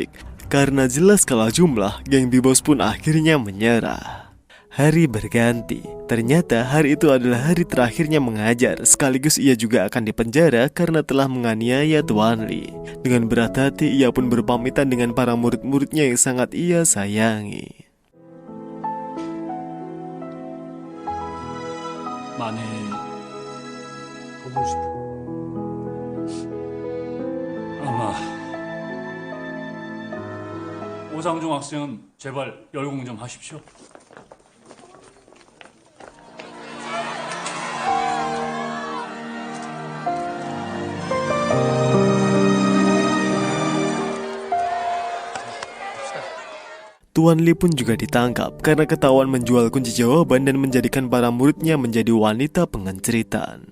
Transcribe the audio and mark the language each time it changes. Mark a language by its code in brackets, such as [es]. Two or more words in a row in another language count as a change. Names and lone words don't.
[id] Karena jelas kalah jumlah, geng B-Boss pun akhirnya menyerah. Hari berganti. Ternyata hari itu adalah hari terakhirnya mengajar, sekaligus ia juga akan dipenjara karena telah menganiaya Tuan Lee. Dengan berat hati, ia pun berpamitan dengan para murid-muridnya yang sangat ia sayangi. [ko] 많이 보고 싶어. 아마 오상중 학생은 제발 열공 좀 하십시오. [id] Tuan Lee pun juga ditangkap karena ketahuan menjual kunci jawaban dan menjadikan para muridnya menjadi wanita pengenceritan.